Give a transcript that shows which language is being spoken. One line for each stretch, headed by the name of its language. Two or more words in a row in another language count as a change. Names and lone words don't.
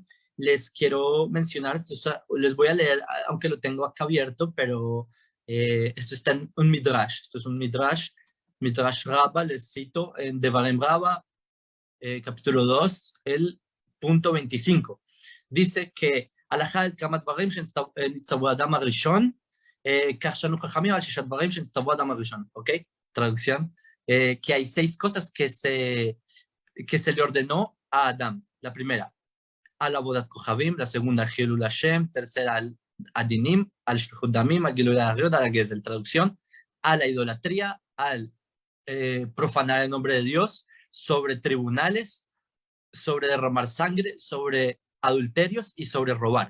Spanish: Les quiero mencionar, les voy a leer, aunque lo tengo acá abierto, pero esto está en un midrash, esto es un midrash Rabba, les cito en Devarim Rabba, capítulo 2, el punto 25. Dice que
Hebrew: הלכה אל כמה דברים שנצטוו האדם הראשון, כך שנו חכמים על 6 דברים שנצטוו האדם הראשון,
Spanish: ¿ok? Traducción, que hay 6 cosas que se le ordenó a Adán. La primera,
Hebrew: על עבודת כוכבים,
Spanish: la segunda,
Hebrew: על חילול השם, tercera, על הדינים על שפיכות דמים על גילוי עריות,
Spanish: a la Gezel. Traducción, a la idolatría, al profanar el nombre de Dios, sobre tribunales, sobre derramar sangre, sobre adulterios y sobre robar.